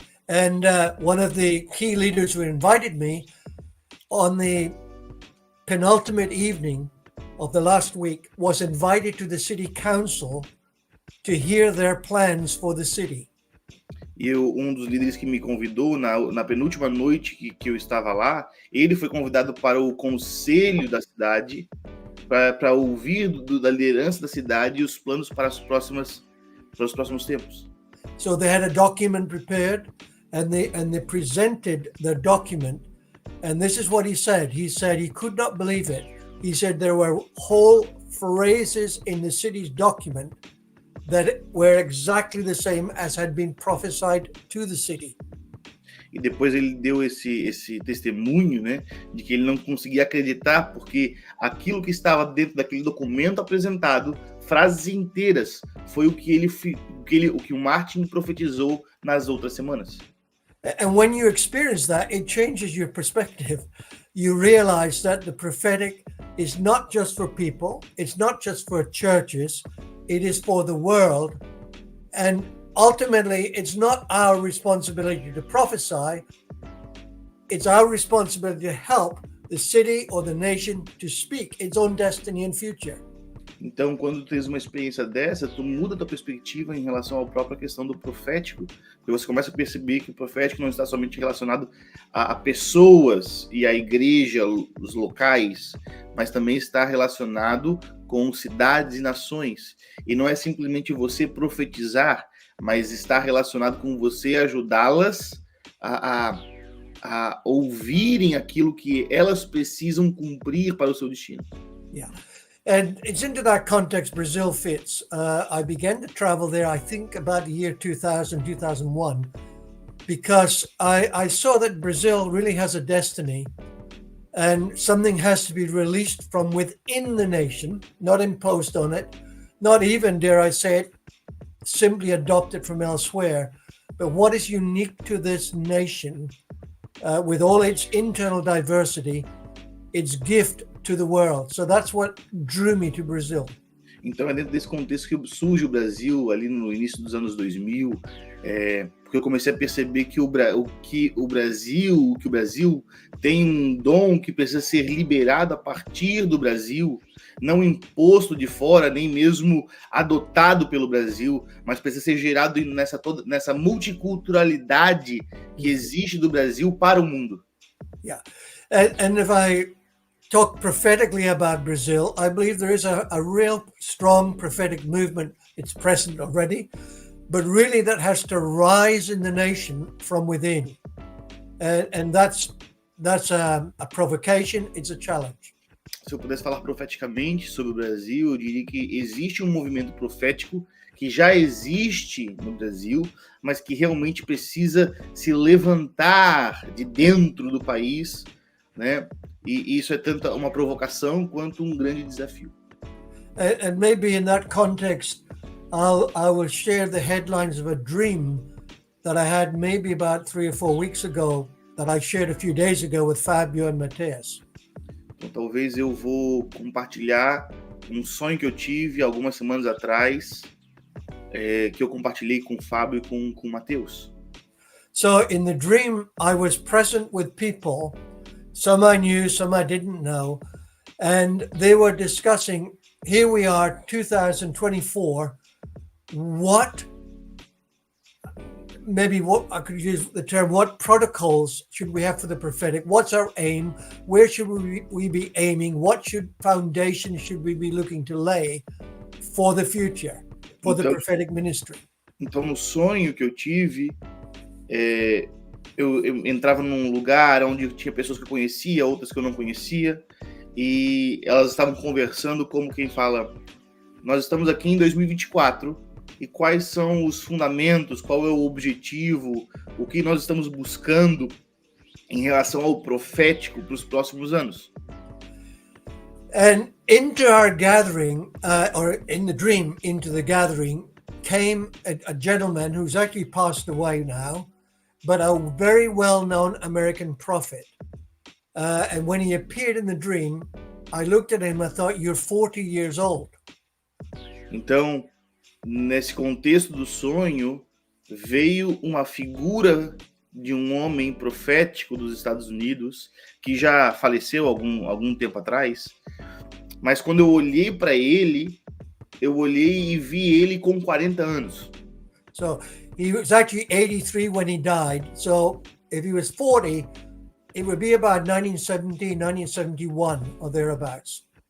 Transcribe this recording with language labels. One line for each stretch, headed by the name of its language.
English: And one of the key leaders who invited me on the penultimate evening of the last week was invited to the city council to hear their plans for the city.
Portuguese: Um dos líderes que me convidou na penúltima noite que eu estava lá, ele foi convidado para o conselho da cidade para ouvir da liderança da cidade os planos para os próximos tempos.
English: So they had a document prepared, and they presented the document, and this is what he said. He said he could not believe it. He said there were whole phrases in the city's document that were exactly the same as had been prophesied to the city.
Portuguese: E depois ele deu esse testemunho, né, de que ele não conseguia acreditar porque aquilo que estava dentro daquele documento apresentado, frases inteiras, foi o que o Martin profetizou nas outras semanas.
English: And when you experience that, it changes your perspective. You realize that the prophetic is not just for people, it's not just for churches, it is for the world. And ultimately, it's not our responsibility to prophesy, it's our responsibility to help the city or the nation to speak its own destiny and future.
Portuguese: Então, quando tu tens uma experiência dessa, tu muda a tua perspectiva em relação à própria questão do profético, porque você começa a perceber que o profético não está somente relacionado a pessoas e à igreja, os locais, mas também está relacionado com cidades e nações. E não é simplesmente você profetizar, mas está relacionado com você ajudá-las a ouvirem aquilo que elas precisam cumprir para o seu destino.
English: Yeah. And it's into that context Brazil fits. I began to travel there, I think, about the year 2000, 2001, because I saw that Brazil really has a destiny and something has to be released from within the nation, not imposed on it, not even, dare I say it, simply adopted from elsewhere. But what is unique to this nation, with all its internal diversity, its gift to the world. So that's what drew me to Brazil.
Portuguese: Então é dentro desse contexto que surge o Brasil ali no início dos anos 2000, porque eu comecei a perceber que o Brasil tem um dom que precisa ser liberado a partir do Brasil, não imposto de fora, nem mesmo adotado pelo Brasil, mas precisa ser gerado nessa multiculturalidade que existe do Brasil para o mundo.
English: Yeah, and if I talk prophetically about Brazil, I believe there is a real strong prophetic movement. It's present already, but really that has to rise in the nation from within. And that's a provocation, it's a challenge.
Portuguese: Se eu pudesse falar profeticamente sobre o Brasil, eu diria que existe um movimento profético que já existe no Brasil, mas que realmente precisa se levantar de dentro do país, né? E isso é tanto uma provocação quanto um grande desafio.
English: And maybe in that context, I will share the headlines of a dream that I had maybe about 3 or 4 weeks ago, that I shared a few days ago with Fabio and Mateus.
Portuguese: Então talvez eu vou compartilhar um sonho que eu tive algumas semanas atrás, que eu compartilhei com o Fábio e com o Mateus.
English: So in the dream, I was present with people. Some I knew, some I didn't know. And they were discussing, here we are, 2024, what I could use the term, what protocols should we have for the prophetic? What's our aim? Where should we be aiming? What foundation should we be looking to lay for the future, for the prophetic ministry?
Portuguese: Então, no sonho que eu tive, eu entrava num lugar onde tinha pessoas que eu conhecia, outras que eu não conhecia, e elas estavam conversando como quem fala, nós estamos aqui em 2024, e quais são os fundamentos, qual é o objetivo, o que nós estamos buscando em relação ao profético para os próximos anos.
English: And into our gathering, or in the dream, into the gathering, came a gentleman who's actually passed away now, but a very well-known American prophet. And when he appeared in the dream, I looked at him, I thought, you're 40 years old.
Portuguese: Então, nesse contexto do sonho, veio uma figura de um homem profético dos Estados Unidos, que já faleceu algum tempo atrás, mas quando eu olhei para ele, eu olhei e vi ele com 40 anos.
English: So He was actually 83 when he died. So if he was 40, it would be about 1970, 1971 or thereabouts.